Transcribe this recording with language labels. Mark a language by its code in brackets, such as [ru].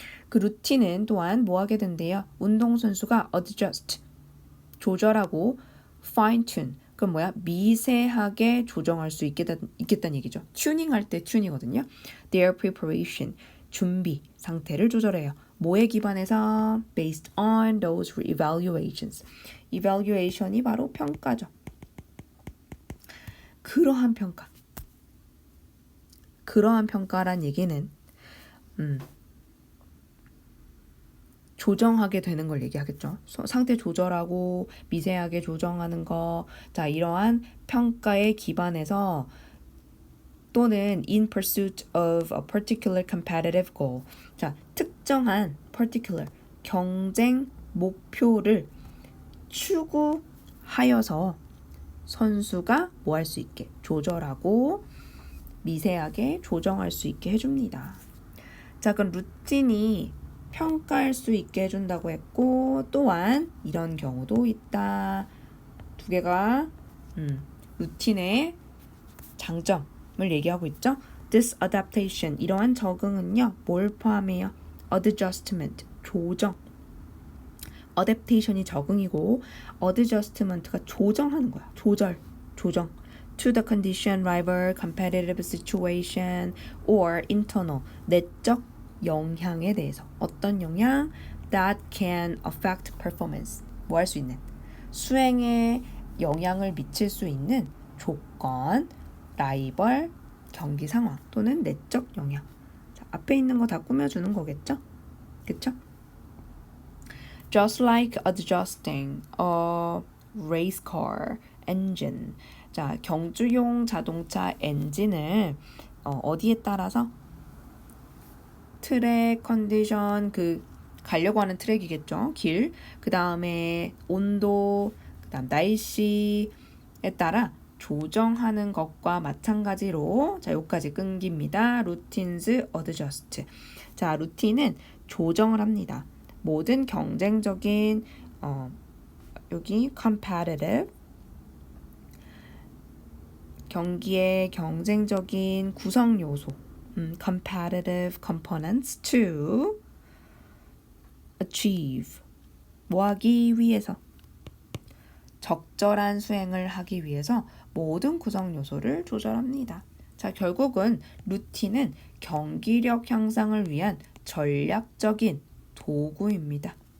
[ko] 그 루틴은 또한 뭐 하게 된대요? 운동선수가 adjust, 조절하고 [en] fine tune, [ko] 그럼 뭐야? 미세하게 조정할 수 있겠다는 얘기죠. 튜닝할 때 튜닝이거든요. [en] Their preparation, [ko] 준비 상태를 조절해요. 뭐에 기반해서? [en] Based on those evaluations. [ko] evaluation이 바로 평가죠. 그러한 평가란 얘기는 조정하게 되는 걸 얘기하겠죠. 상태 조절하고 미세하게 조정하는 거. 자, 이러한 평가에 기반해서 또는 [en] in pursuit of a particular competitive goal. [ko] 자, 특정한 particular 경쟁 목표를 추구하여서 선수가 뭐 할 수 있게 조절하고 미세하게 조정할 수 있게 해줍니다. 자, 그럼 루틴이 평가할 수 있게 해준다고 했고 또한 이런 경우도 있다. 두 개가 루틴의 장점을 얘기하고 있죠. [en] This adaptation, [ko] 이러한 적응은요. 뭘 포함해요? Adjustment, 조정. adaptation이 적응이고 adjustment가 조정하는 거야. 조정. [en] To the condition, rival, competitive situation, or internal, [ko] 내적 영향에 대해서. 어떤 영향? [en] That can affect performance. [ko] 뭐 할 수 있는? 수행에 영향을 미칠 수 있는 조건, 라이벌, 경기 상황 또는 내적 영향. 자, 앞에 있는 거 다 꾸며주는 거겠죠? 그쵸? [en] Just like adjusting a race car engine. [ko] 자, 경주용 자동차 엔진을 어디에 따라서? 트랙 컨디션, 가려고 하는 트랙이겠죠. 길. 그 다음에 온도, 그 다음 날씨에 따라 조정하는 것과 마찬가지로 자, 여기까지 끊깁니다. [en] Routines adjust. [ko] 자, 루틴은 조정을 합니다. 모든 경쟁적인 여기 competitive 경기의 경쟁적인 구성 요소 [en] competitive components to achieve. [ko] 뭐 하기 위해서. 적절한 수행을 하기 위해서 모든 구성 요소를 조절합니다. 자, 결국은 루틴은 경기력 향상을 위한 전략적인 도구입니다.